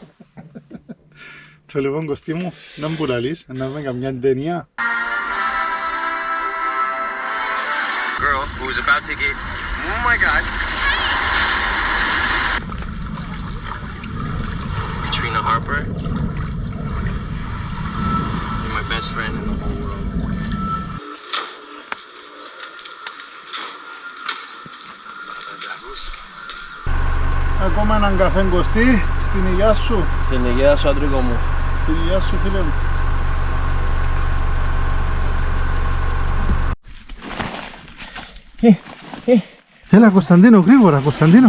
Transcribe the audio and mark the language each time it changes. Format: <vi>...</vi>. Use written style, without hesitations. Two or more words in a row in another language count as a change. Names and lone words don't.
<el>Το λοιπόν Κωστή μου, να μου πουλαλείς, να δούμε καμιά ταινία.</el> <en>was about to get... Oh my god. Katrina Harper. You're my best friend in the whole world.</en> <el>Ακόμα έναν καφέ Κωστή, στην υγεία σου. Στην υγεία σου, Αντρίκο μου. Στην υγεία σου, φίλε μου. Έλα Κωνσταντίνο, γρήγορα Κωνσταντίνο.</el>